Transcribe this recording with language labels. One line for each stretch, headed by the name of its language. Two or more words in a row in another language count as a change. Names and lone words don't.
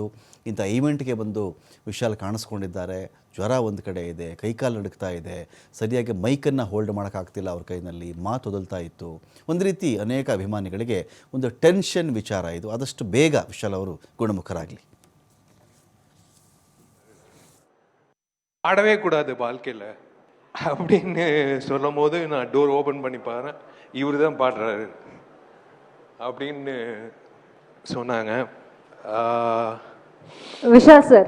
Kannada: ಇಂಥ ಈವೆಂಟ್ಗೆ ಬಂದು ವಿಶಾಲ್ ಕಾಣಿಸ್ಕೊಂಡಿದ್ದಾರೆ. ಜ್ವರ ಒಂದು ಕಡೆ ಇದೆ, ಕೈಕಾಲು ನಡುಕ್ತಾ ಇದೆ, ಸರಿಯಾಗಿ ಮೈಕನ್ನು ಹೋಲ್ಡ್ ಮಾಡೋಕ್ಕಾಗ್ತಿಲ್ಲ ಅವ್ರ ಕೈನಲ್ಲಿ, ಮಾತು ಒದಲ್ತಾ ಇತ್ತು. ಒಂದು ರೀತಿ ಅನೇಕ ಅಭಿಮಾನಿಗಳಿಗೆ ಒಂದು ಟೆನ್ಷನ್ ವಿಚಾರ ಇದು. ಆದಷ್ಟು ಬೇಗ ವಿಶಾಲ್ ಅವರು ಗುಣಮುಖರಾಗಲಿ.
Tamil: ஆடவே கூடாது வாழ்க்கையில் அப்படின்னு சொல்லும் போது நான்
English: door open
Tamil: பண்ணி பாருறேன், இவர் தான் பாடுறாரு அப்படின்னு சொன்னாங்க. விஷால் சார்